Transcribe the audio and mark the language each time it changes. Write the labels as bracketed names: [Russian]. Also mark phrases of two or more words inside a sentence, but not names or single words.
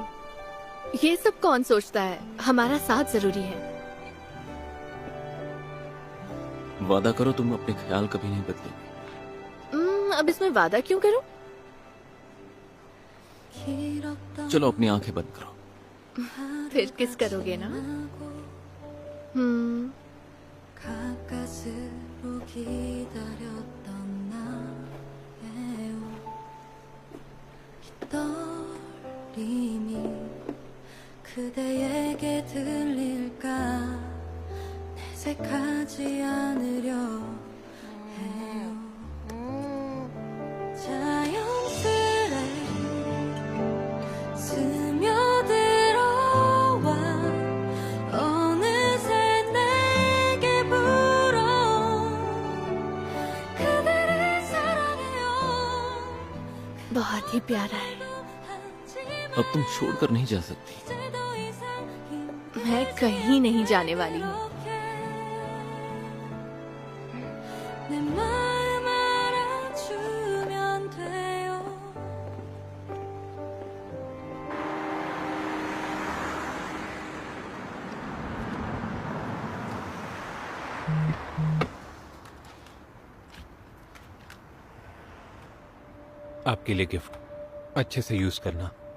[Hindi] ये सब कौन सोचता है? हमारा साथ जरूरी है। वादा करो तुम अपने ख्याल कभी नहीं बदलोगी। अब इसमें वादा क्यों करूं? चलो अपनी आंखें बंद करो। फिर किस करोगे ना? [Korean] 그대에게 들릴까 내색하지 않으려 해요. 자연스레 스며들어와 어느새 내게 불어 그대를 사랑해요. [Hindi] प्यारा है। अब तुम छोड़कर नहीं जा सकती। मैं कहीं नहीं जाने वाली हूँ। [Korean] 내 마음 알아주면 돼요. [Hindi] आपके लिए गिफ्ट, अच्छे से यूज करना।